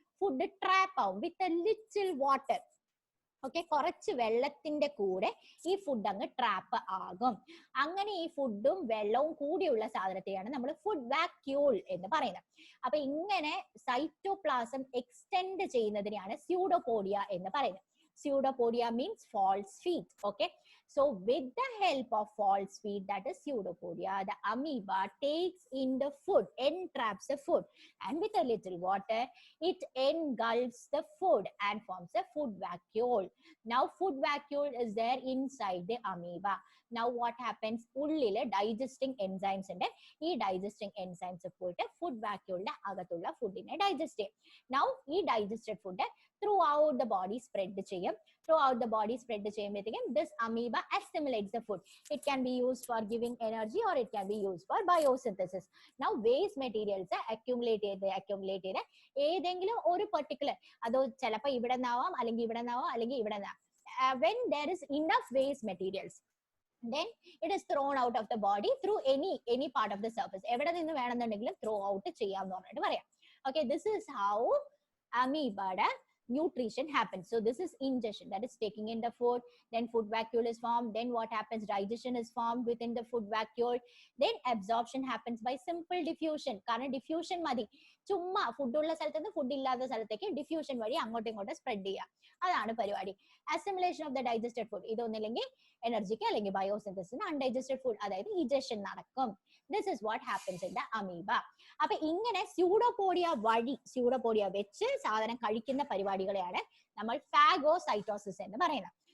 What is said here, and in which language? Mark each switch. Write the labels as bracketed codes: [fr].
[ml] Food trap ആവും [en] With a little water. [ml] Okay, കുറച്ച് വെള്ളത്തിന്റെ കൂടെ ഈ ഫുഡ് അങ്ങ് ട്രാപ്പ് ആകും. അങ്ങനെ ഈ ഫുഡും വെള്ളവും കൂടിയുള്ള സാധനത്തെയാണ് നമ്മൾ ഫുഡ് വാക്യൂൾ എന്ന് പറയുന്നത്. അപ്പൊ ഇങ്ങനെ സൈറ്റോപ്ലാസം എക്സ്റ്റെൻഡ് ചെയ്യുന്നതിനെയാണ് സ്യൂഡോപോഡിയ എന്ന് പറയുന്നത്. [en] Pseudopodia means false feet. Okay, so with the help of false feet, that is pseudopodia, the amoeba takes in the food, entraps the food, and with a little water it engulfs the food and forms a food vacuole. Now food vacuole is there inside the amoeba. Now what happens? [ml] ഉള്ളില് digesting enzymes ഉണ്ട്. ഈ digesting enzymes പോയിട്ട് food vacuole ന്റെ അകത്തുള്ള ഫുഡിനെ digest ചെയ്യും. [en] Now ഈ digested food throughout the body spread ചെയ്യും. Throughout the body spread ചെയ്യുമ്പോഴത്തേക്കും this amoeba assimilates the food. It can be used for giving energy or it can be used for biosynthesis. Now waste materials accumulate [ml] ചെയ്ത് ഏതെങ്കിലും ഒരു particular, അതോ ചിലപ്പോൾ ഇവിടെ നിന്നാവാം, അല്ലെങ്കിൽ ഇവിടെ നിന്നാവാം, അല്ലെങ്കിൽ ഇവിടെ നിന്നാവാം. [en] When there is enough waste materials, then it is thrown out of the body through any part of the surface. [ml] എവിടെ നിന്ന് വേണമെന്നുണ്ടെങ്കിലും ത്രോ ഔട്ട് ചെയ്യാമെന്ന് പറഞ്ഞിട്ട് പറയാം. [en] Okay, this is how amoeba nutrition happens. So this is ingestion, that is taking in the food, then food vacuole is formed, then what happens? Digestion is formed within the food vacuole, then absorption happens by simple diffusion. [ml] കാരണം diffusion മതി, ചുമ്മാ food ഉള്ള സ്ഥലത്ത് നിന്ന് food ഇല്ലാത്ത സ്ഥലത്തേക്ക് diffusion വഴി അങ്ങോട്ടും ഇങ്ങോട്ടും സ്പ്രെഡ് ചെയ്യുക, അതാണ് പരിപാടി. Assimilation of the digested food, ഇതൊന്നില്ലെങ്കിൽ എനർജിക്ക് അല്ലെങ്കിൽ ബയോസിന്തസിന് അൺഡൈജസ്റ്റഡ് ഫുഡ്, അതായത് ഇജഷൻ നടക്കും. [en] This is what happens in the amoeba. [ml] അപ്പൊ ഇങ്ങനെ സ്യൂഡോപോഡിയ വെച്ച് സാധനം കഴിക്കുന്ന പരിപാടികളെയാണ് നമ്മൾ ഫാഗോസൈറ്റോസിസ് എന്ന് പറയുന്നത്.